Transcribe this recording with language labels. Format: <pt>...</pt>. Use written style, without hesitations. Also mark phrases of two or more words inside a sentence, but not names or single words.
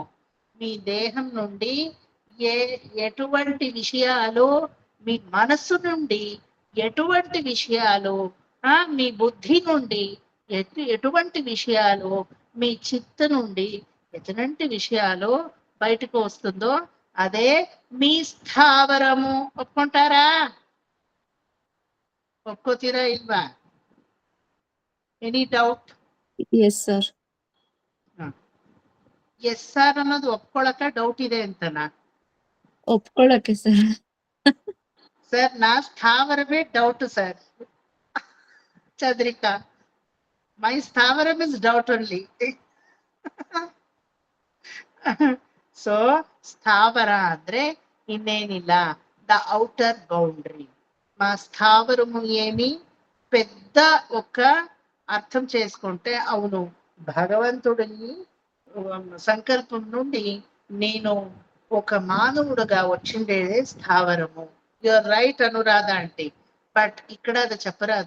<te>మీ దేహం నుండి ఎటువంటి విషయాలు, మీ మనస్సు నుండి ఎటువంటి విషయాలు, మీ బుద్ధి నుండి ఎటువంటి విషయాలు, మీ చిత్త నుండి ఎటువంటి విషయాలు బయటకు వస్తుందో అదే మీ స్థావరము. ఒప్పుకుంటారా? ఒప్పుకోತೀರಾ ఇల్వా?</te> <en>Any doubt? Yes sir. Yes sir</en> <kn>అన్నది ఒప్పుకోಳಕ డౌట్ ಇದೆ ಅಂತನಾ? ಒಪ್ಕೊಳ್ಳಕ್ಕೆ ಸರ್. ಸರ್ ನಾ ಸ್ಥಾವರವೇ ಡೌಟ್ ಸರ್. ಚಂದ್ರಿಕಾ,</kn> <en>my stavaram is doubt only.</en> <kn>So sthavara ಅಂದ್ರೆ ಇನ್ನೇನಿಲ್ಲ,</kn> <en>the outer boundary.</en> <te>మా స్థావరము ఏమి పెద్ద ఒక అర్థం చేసుకుంటే, అవును భగవంతుడిని సంకల్పం నుండి నేను ఒక మానవుడుగా వచ్చిండేదే స్థావరము.</te> <en>You're right</en> <te>అనురాధ అంటే. బట్ ఇక్కడ అది చెప్పరాదు.</te>